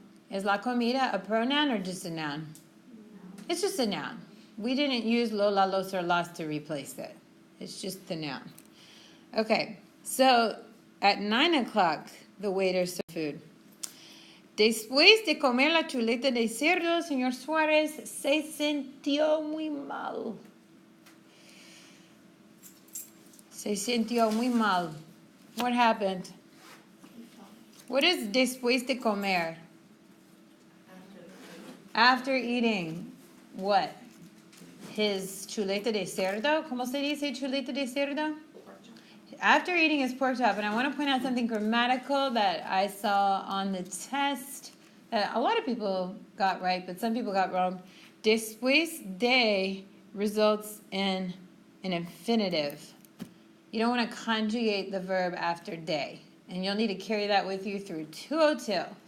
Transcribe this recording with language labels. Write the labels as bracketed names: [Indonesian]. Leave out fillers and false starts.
[English] Is [Spanish] la comida [English] a pronoun or just a noun? No. It's just a noun. We didn't use lo, la, los, or las to replace it. It's just the noun. Okay, so at 9 o'clock, the waiter served food. [Spanish] Después de comer la chuleta de cerdo, señor Suárez se sintió muy mal. Se sintió muy mal. [English] What happened? What is [Spanish] después de comer? [English] After eating what? His [Spanish] chuleta de cerdo? ¿Cómo se dice chuleta de cerdo? [English] After eating his pork chop, and I want to point out something grammatical that I saw on the test that a lot of people got right, but some people got wrong. [Spanish] Después de [English] results in an infinitive. You don't want to conjugate the verb after de, and you'll need to carry that with you through 202.